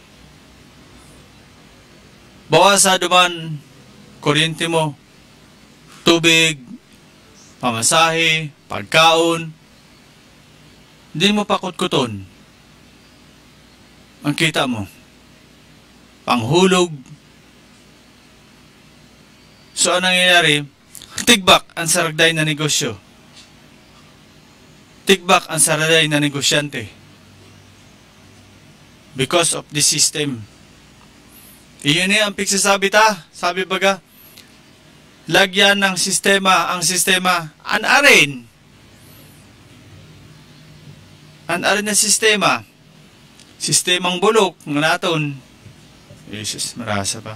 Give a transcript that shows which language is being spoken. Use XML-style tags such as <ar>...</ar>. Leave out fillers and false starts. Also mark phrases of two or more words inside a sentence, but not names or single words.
<bik>Bawasa duman, kuryente mo, tubig, pamasahe, pagkaon, hindi mo pakot-kuton. Ang kita mo, panghulog.</bik> <tl>So, anong nangyayari?</tl> <bik>Tigbak ang saragday na negosyo. Tigbak ang saragday na negosyante.</bik> <en>Because of the system.</en> <bik>Iyon ang pigsasabi ta. Sabi baga, lagyan ng sistema, ang sistema, anarin. Anarin na sistema. Sistemang bulok, ng naton. Jesus, marasa pa.</bik>